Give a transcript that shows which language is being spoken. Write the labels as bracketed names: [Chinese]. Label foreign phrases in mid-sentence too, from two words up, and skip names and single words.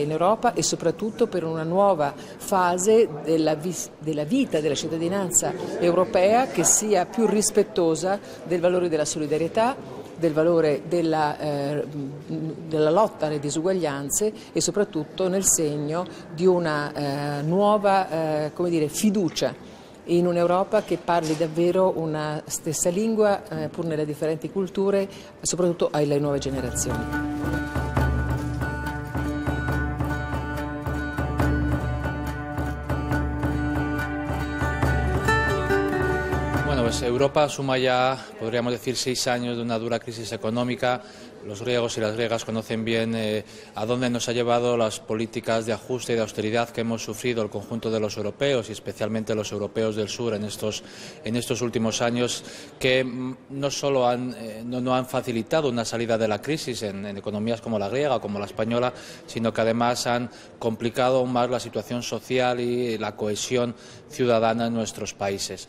[Italian] in Europa e soprattutto per una nuova fase della vita della cittadinanza europea che sia più rispettosa del valore della solidarietà, del valore della lotta alle disuguaglianze e soprattutto nel segno di una nuova fiducia in un'Europa che parli davvero una stessa lingua pur nelle differenti culture, soprattutto alle nuove generazioni. [Spanish] Bueno, pues Europa suma ya, podríamos decir, 6 años de una dura crisis económica. Los griegos y las griegas conocen bien a dónde nos ha llevado las políticas de ajuste y de austeridad que hemos sufrido el conjunto de los europeos y especialmente los europeos del sur en estos últimos años, que no solo no han facilitado una salida de la crisis en economías como la griega o como la española, sino que además han complicado aún más la situación social y la cohesión ciudadana en nuestros países.